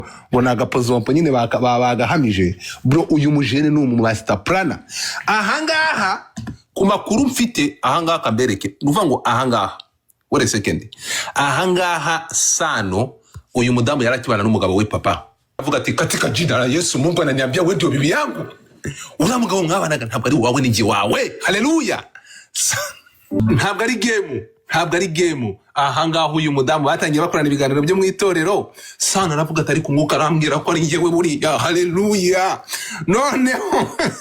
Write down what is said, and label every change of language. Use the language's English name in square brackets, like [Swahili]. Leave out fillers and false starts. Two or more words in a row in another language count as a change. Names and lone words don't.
[Kinyarwanda] bona agapozompo nyine bagahamije bro uyu mujene ni [English] master planner [Kinyarwanda] ahangaha ku makuru mfite ahangaha kambereke nuvuga ngo ahangaha [English] wait a second [Kinyarwanda] ahangaha Sano uyu mudamu yarakibana n'umugabo we papa avuga ati [Swahili] katika jina la Yesu Mungu ananiambia wewe ndio bibi yangu [Kinyarwanda] uriya mugabo mwabanaga ntabwo ari wawe n'igi wawe haleluya ntabwo ari game ahangaha uyu mudamu batangiye bakorana ibiganiro byo mu itorero Sano aravuga ati ari kumwuka arambwira ko ari njyewe buriya haleluya noneho